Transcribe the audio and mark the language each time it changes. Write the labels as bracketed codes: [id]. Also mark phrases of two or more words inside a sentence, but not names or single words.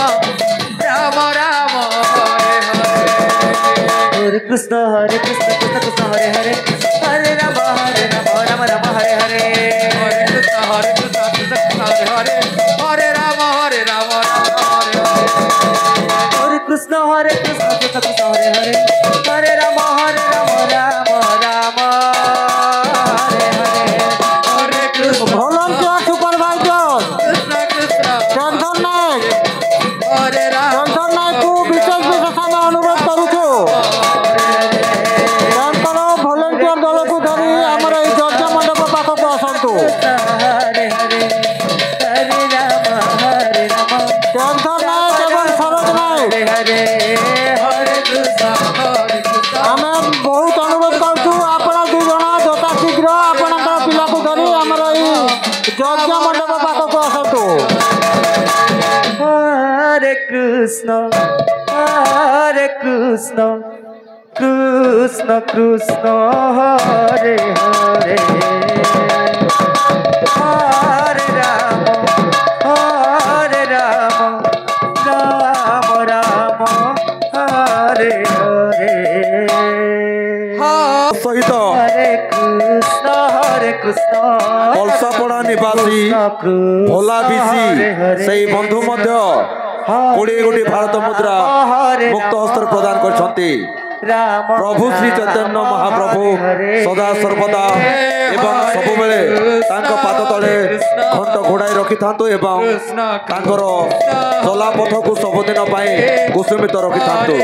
[sa] Rama Hare Hare Hare Krishna Krishna Hare Hare Hare Rama Rama Hare Hare Hare Krishna Krishna Hare Hare Hare Rama Rama Hare Hare Hare Krishna Krishna Hare Hare Hare Rama Rama Hare Hare Hare Krishna [en] volunteer supervisor [sa] Krishna Krishna [or] টেনশন নায়ক [sa] Hare Rama [or] টেনশন নায়কକୁ ବିଶେଷ ଆମେ ଅନୁରୋଧ କରୁଛୁ ତାଙ୍କର ଭଲେଣ୍ଟିୟର ଦଳକୁ ଧରି ଆମର ଏହି ଯଜ୍ଞ ମଣ୍ଡପ ପାଖକୁ ଆସନ୍ତୁ। [sa] Hare Hare Hare Rama [or] টেনশନ ନାୟକ ଏବଂ ସରୋଜ ନାୟକ [sa] Hare Hare Krishna [or] ଆମେ ବହୁତ ଅନୁରୋଧ କରୁଛୁ ଆପଣ ଦୁଇ ଜଣ ଯଥା ଶୀଘ୍ର ଆପଣଙ୍କ ପିଲାକୁ ଧରି ଆମର ଏହି ଯଜ୍ଞ ମଣ୍ଡପ ପାଖକୁ ଆସନ୍ତୁ। [sa] Hare Krishna Krishna Krishna Hare Hare Hare Rama Rama Rama Hare Hare [or] ସହିତ [sa] Hare Krishna [or] କଳସାପଡ଼ା ନିବାସୀ ଭୋଲା ବିଶି ସେହି ବନ୍ଧୁ ମଧ୍ୟ 20 ଗୋଟି ଭାରତ ମୁଦ୍ରା ମୁକ୍ତ ହସ୍ତରେ ପ୍ରଦାନ କରିଛନ୍ତି। ପ୍ରଭୁ ଶ୍ରୀ ଚୈତନ୍ୟ ମହାପ୍ରଭୁ ସଦା ସର୍ବଦା ଏବଂ ସବୁବେଳେ ତାଙ୍କ ପାଦ ତଳେ ଘଣ୍ଟ ଘୋଡ଼ାଇ ରଖିଥାନ୍ତୁ ଏବଂ ତାଙ୍କର ଚଲାପଥକୁ ସବୁଦିନ ପାଇଁ କୁସୁମିତ ରଖିଥାନ୍ତୁ।